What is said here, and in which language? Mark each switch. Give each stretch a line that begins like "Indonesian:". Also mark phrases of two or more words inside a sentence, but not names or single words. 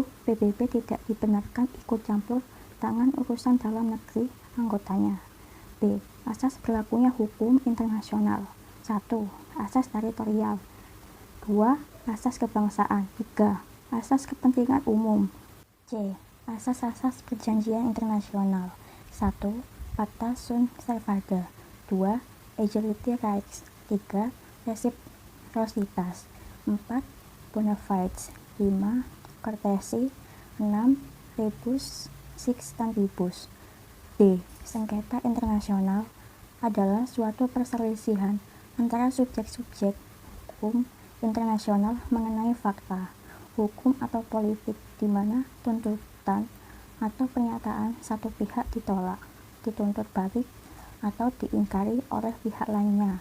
Indonesian: PBB tidak dibenarkan ikut campur tangan urusan dalam negeri anggotanya. B. Asas berlakunya hukum internasional. 1. Asas teritorial. 2. Asas kebangsaan. 3. Asas kepentingan umum. C. Asas-asas perjanjian internasional. 1.
Latin: Pacta sunt servanda. 2.
English: Equality rights. 3. Reciprocitas. 4.
Latin: Bona fides. 5. Courtesy. 6. Rebus sic stantibus.
Indonesian: D. Sengketa internasional adalah suatu perselisihan antara subjek-subjek hukum internasional mengenai fakta, hukum atau politik di mana tuntutan atau pernyataan satu pihak ditolak, dituntut balik, atau diingkari oleh pihak lainnya.